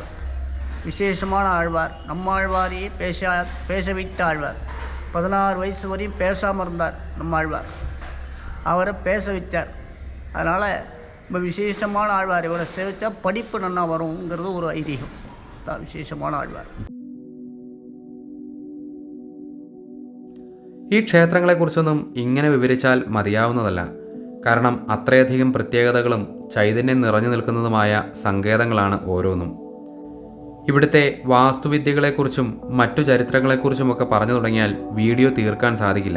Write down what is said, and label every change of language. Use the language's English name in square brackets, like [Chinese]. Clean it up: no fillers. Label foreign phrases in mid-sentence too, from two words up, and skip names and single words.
[Tamil] விசேஷமான ஆழ்வார். நம்மாழ்வாரையே பேச வைத்த ஆழ்வார். 16 வயசு வரையும் பேசாமல் இருந்தார் நம்மாழ்வார். அவரை பேச வச்சார். அதனால் ரொம்ப விசேஷமான ஆழ்வார். இவரை சேவிச்சா படிப்பு நல்லா வருங்கிறது ஒரு ஐதீகம். [Malayalam] വിശേഷമാണ് ആഴ്വാർ. ഈ ക്ഷേത്രങ്ങളെക്കുറിച്ചൊന്നും ഇങ്ങനെ വിവരിച്ചാൽ മതിയാവുന്നതല്ല. കാരണം അത്രയധികം പ്രത്യേകതകളും ചൈതന്യം നിറഞ്ഞു നിൽക്കുന്നതുമായ സങ്കേതങ്ങളാണ് ഓരോന്നും. ഇവിടുത്തെ വാസ്തുവിദ്യകളെക്കുറിച്ചും മറ്റു ചരിത്രങ്ങളെക്കുറിച്ചുമൊക്കെ പറഞ്ഞു തുടങ്ങിയാൽ വീഡിയോ തീർക്കാൻ സാധിക്കില്ല.